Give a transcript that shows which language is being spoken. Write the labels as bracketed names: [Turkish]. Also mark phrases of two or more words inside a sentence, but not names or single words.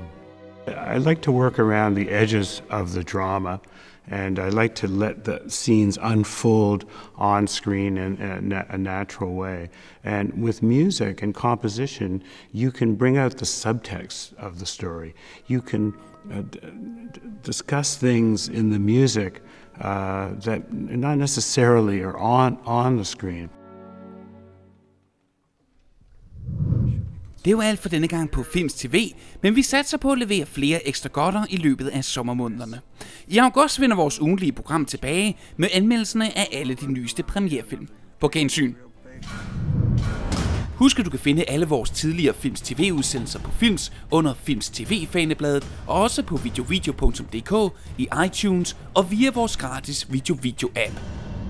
[English] I like to work around the edges of the drama, and I like to let the scenes unfold on screen in a natural way. And with music and composition, you can bring out the subtext of the story. You can discuss things in the music that not necessarily are on the screen. [Danish] Det var alt for denne gang på Filmz TV, men vi satser på at levere flere ekstra godter i løbet af sommermånederne. I august vender vores ugentlige program tilbage med anmeldelserne af alle de nyeste premierefilm. På gensyn. Husk, at du kan finde alle vores tidligere Filmz TV-udsendelser på Filmz under Filmz TV-fanebladet, og også på videovideo.dk, i iTunes og via vores gratis video-app.